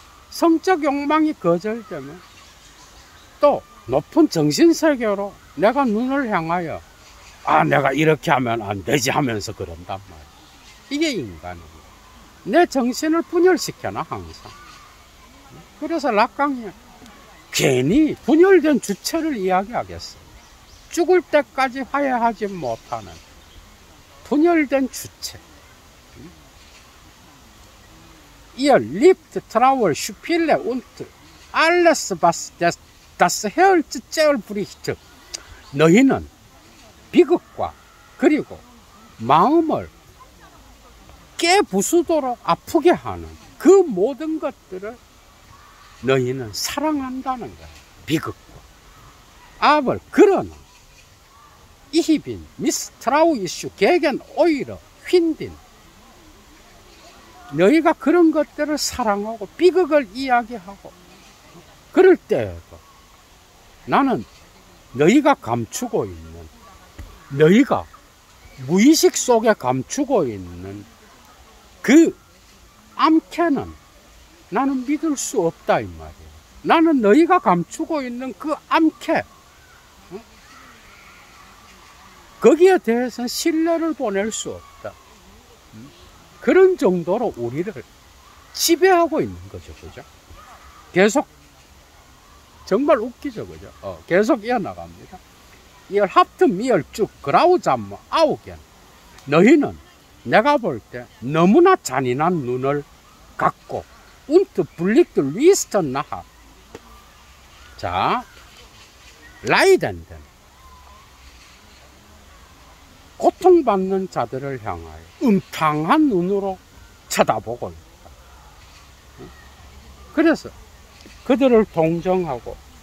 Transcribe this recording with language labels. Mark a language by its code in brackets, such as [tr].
[ko] 성적 욕망이 거절되면 또 높은 정신세계로 내가 눈을 향하여 내가 이렇게 하면 안 되지 하면서 그런단 말이야. 이게 인간이에요. 내 정신을 분열시켜놔, 항상. 그래서 락강이 괜히 분열된 주체를 이야기하겠어. 죽을 때까지 화해하지 못하는 분열된 주체. [de] Ihr liebt Trauer, Spiele und alles, was das Herz zerbricht. [ko] 너희는 비극과 그리고 마음을 깨부수도록 아프게 하는 그 모든 것들을 너희는 사랑한다는 거야. 비극과. [de] Aber [ko] 그러나 [de] Ich bin misstrauisch gegen eure Hündin. [ko] 너희가 그런 것들을 사랑하고 비극을 이야기하고 그럴 때에도 나는 너희가 감추고 있는, 너희가 무의식 속에 감추고 있는 그 암캐는 나는 믿을 수 없다 이 말이에요. 나는 너희가 감추고 있는 그 암캐, 거기에 대해서는 신뢰를 보낼 수 없다. 그런 정도로 우리를 지배하고 있는 거죠. 그죠? 계속, 정말 웃기죠. 그죠? 계속 이어나갑니다. [de] Ihr habt mir zu grausam Augen. [ko] 너희는 내가 볼 때 너무나 잔인한 눈을 갖고 [de] und blickt lyst nach. [ko] 자, [de] leidenden. [ko] 고통받는 자들을 향하여 음탕한 눈으로 쳐다보고 있다. 그래서 그들을 동정하고